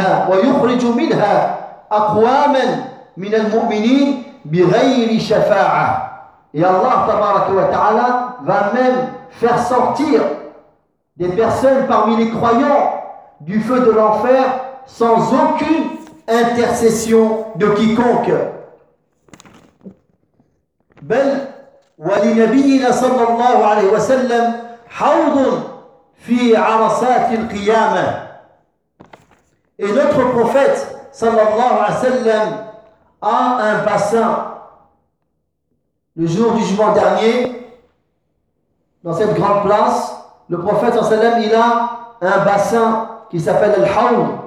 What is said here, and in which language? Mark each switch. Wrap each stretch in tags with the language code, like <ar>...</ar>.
<ar>ويخرج منها أقواما من المؤمنين بغير شفاعة.</ar> <fr>Et Allah tabaraka wa ta'ala va même faire sortir des personnes parmi les croyants du feu de l'enfer sans aucune intercession de quiconque.</fr> <ar>بل ولنبينا صلى الله عليه وسلم حوض في عرصات القيامة.</ar> <fr>Et notre prophète sallallahu alayhi wa sallam a un bassin le jour du jugement dernier. Dans cette grande place, le prophète sallallahu alayhi wa sallam, il a un bassin qui s'appelle al-hawd.</fr>